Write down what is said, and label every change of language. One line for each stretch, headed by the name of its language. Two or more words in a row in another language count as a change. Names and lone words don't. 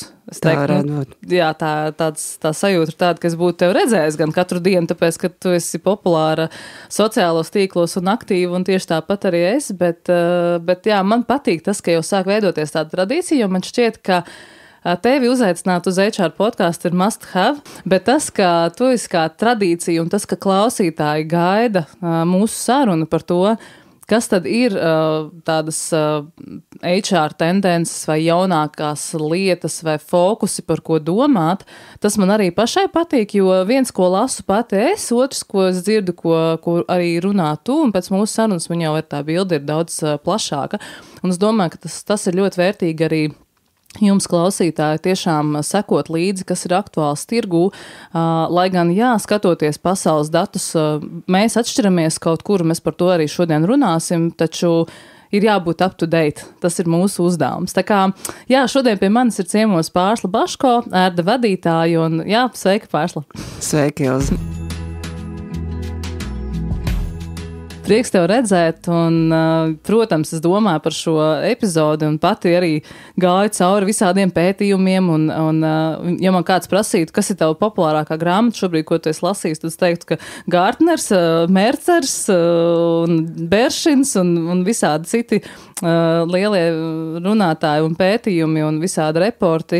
Latvian: Es teiktu, jā, tā sajūta ir tāda, ka es būtu tev redzējis gan katru dienu, tāpēc, ka tu esi populāra sociālos tīklos un aktīva, un tieši tāpat arī es, bet jā, man patīk tas, ka jau sāk veidoties tāda tradīcija, jo man šķiet, ka tevi uzaicināt uz HR podkāstu
English: ir must have,
Latvian: bet tas, ka tu esi kā tradīcija un tas, ka klausītāji gaida mūsu sarunu par to, kas tad ir tādas HR tendences vai jaunākās lietas vai fokusi, par ko domāt, tas man arī pašai patīk, jo viens, ko lasu pati es, otrs, ko es dzirdu, ko arī runā tu, un pēc mūsu sarunas man jau tā bilde ir daudz plašāka. Un es domāju, ka tas ir ļoti vērtīgi arī jums, klausītāji, tiešām sekot līdzi, kas ir aktuāls tirgū, lai gan, jā, skatoties pasaules datus, mēs atšķiramies kaut kur, mēs par to arī šodien runāsim, taču ir jābūt
English: up to date.
Latvian: Tas ir mūsu uzdevums. Tā kā, jā, šodien pie manis ir ciemos Pārsla Baško, ērda vadītāja, un jā, sveika, Pārsla. Sveiki, Ilze. Prieks tev redzēt, un, protams, es domāju par šo epizodi un pati arī gāju cauri visādiem pētījumiem, un ja man kāds prasītu, kas ir tava populārākā grāmata šobrīd, ko tu esi lasījis, tad es teiktu, ka Gartners, Mercers, un Beršins un visādi citi lielie runātāji un pētījumi un visādi reporti.